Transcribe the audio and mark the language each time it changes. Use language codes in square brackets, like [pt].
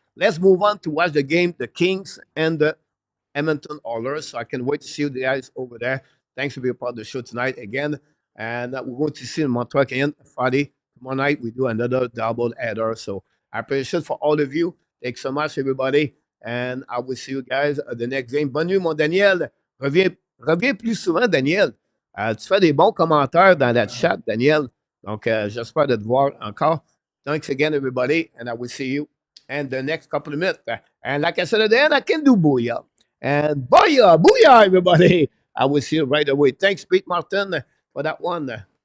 [en] Let's move on to watch the game, the Kings and the Edmonton Oilers. So I can wait to see you guys over there. Thanks for being a part of the show tonight again. And we're going to see in Montreal Canadiens Friday. Tomorrow night, we do another double header. So I appreciate for all of you. Thanks so much, everybody. And I will see you guys at the next game. [fr] Bonne nuit, mon Daniel. Reviens plus souvent, Daniel. Tu fais des bons commentaires dans la chat, Daniel. Donc, j'espère de te voir encore. [en] Thanks again, everybody. And I will see you in the next couple of minutes. And like I said at the end, I can do booyah. And booyah, booyah, everybody. I will see you right away. Thanks, Pete Martin, for that one.